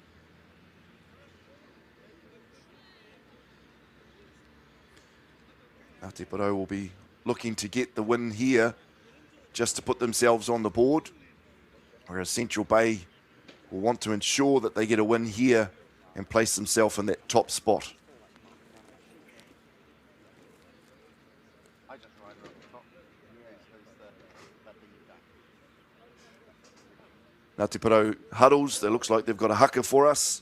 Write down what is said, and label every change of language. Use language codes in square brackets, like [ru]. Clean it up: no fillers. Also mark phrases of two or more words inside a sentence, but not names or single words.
[en] Ngāti Porou will be looking to get the win here just to put themselves on the board, whereas Central Bay will want to ensure that they get a win here and place themselves in that top spot. Ngāti Porou huddles, it looks like they've got a haka for us.